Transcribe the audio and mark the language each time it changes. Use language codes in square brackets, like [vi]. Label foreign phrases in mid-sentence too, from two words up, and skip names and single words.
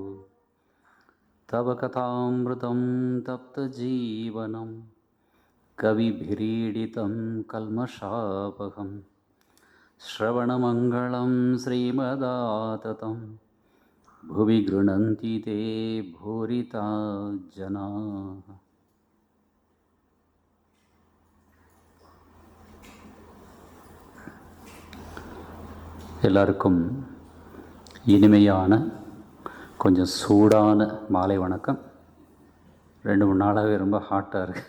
[sa] तव कथामृतं तप्तजीवनं कविभिरीडितं कल्मषापहम् श्रवणमङ्गलं श्रीमदाततं भुवि गृह्णन्ति ते भूरिता जनाः। [ta] எல்லாருக்கும் இனிமையான கொஞ்சம் சூடான மாலை வணக்கம். 2-3 நாளாகவே ரொம்ப ஹாட்டாக இருக்குது.